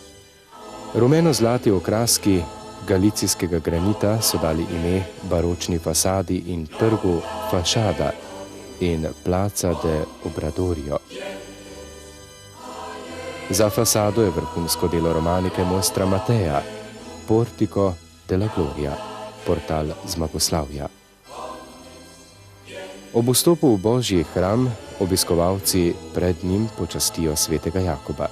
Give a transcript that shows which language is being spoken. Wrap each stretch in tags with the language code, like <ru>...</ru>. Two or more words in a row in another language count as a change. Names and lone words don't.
<sl>Rumeno-zlati okraski galicijskega granita so dali ime baročni fasadi in trgu Fašada in Plaza de Obradorio. Za fasado je vrhunsko delo romanike mojstra Mateja, Portico de la Gloria, portal zmagoslavja. Ob vstopu v Božji hram obiskovalci pred njim počastijo svetega Jakoba.</sl>